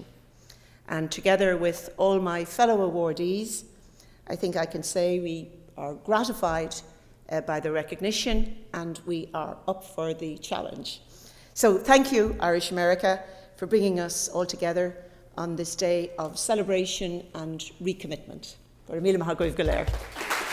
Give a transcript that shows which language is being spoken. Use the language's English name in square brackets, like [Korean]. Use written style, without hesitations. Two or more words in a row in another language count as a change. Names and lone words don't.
[English] And together with all my fellow awardees, I think I can say we are gratified by the recognition, and we are up for the challenge. So thank you, Irish America, for bringing us all together on this day of celebration and recommitment. [Irish] Go raibh míle maith agaibh go léir.